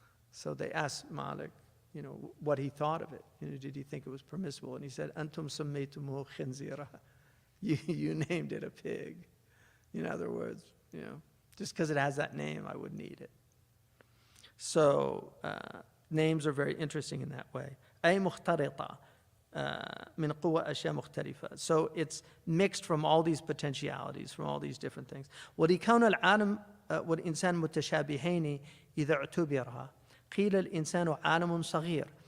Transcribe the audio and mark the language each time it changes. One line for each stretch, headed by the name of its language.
English: So they asked Malik, what he thought of it. Did he think it was permissible? And he said,
Arabic: Antum sammaytumuhu khinzira.
English: You named it a pig. In other words, just because it has that name, I wouldn't eat it. So names are very interesting in that way.
Arabic: أي مختلطة من قوى أشياء مختلفة.
English: So it's mixed from all these potentialities, from all these different things.
Arabic: ولكون العالم والإنسان متشابهين إذا اعتبرها قيل الإنسان عالم صغير.